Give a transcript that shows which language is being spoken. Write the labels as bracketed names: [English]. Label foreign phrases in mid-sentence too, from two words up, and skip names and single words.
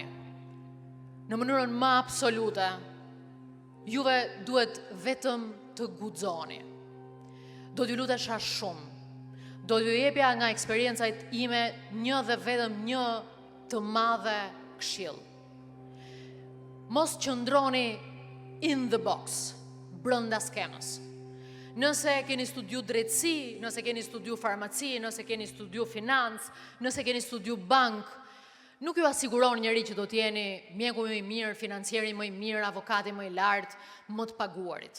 [Albanian] Në mënyrën më absolute, juve duhet vetëm të guxoni. Do t'ju lutesha shumë. Do t'ju jepja nga eksperiencajt ime një dhe vetëm një të madhe këshill. Mos qëndroni [English] in the box, [Albanian] brenda skemës. Nëse keni studiu drejtësi, nëse keni studiu farmaci, nëse keni studiu financë, nëse keni studiu bank, nuk ju asiguron njëri që do t'jeni mjeku më i mirë, financieri më i mirë, avokati më i lartë, më të paguarit.